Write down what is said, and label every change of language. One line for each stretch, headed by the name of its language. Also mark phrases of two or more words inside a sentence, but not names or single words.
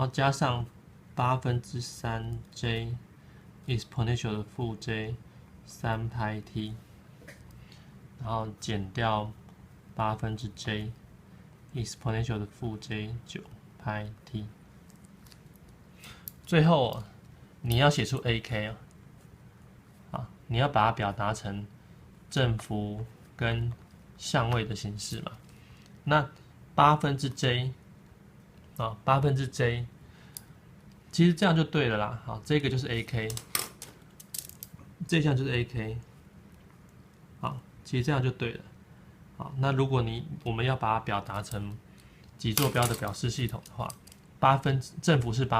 Chinese: 加上8分之3 j exponential 的負 j 3 pi t， 然後減掉8分之 j exponential 的負 j 9 pi t，最後你要寫出 AK 啊，你要把它表達成正幅跟相位的形式嘛。那8分之 j 啊，8分之 j， 其實這樣就對了啦。好，這個就是 AK， 這項就是 AK， 好，其實這樣就對了。好，那如果我們要把它表達成極坐標的表示系統的話，正幅是8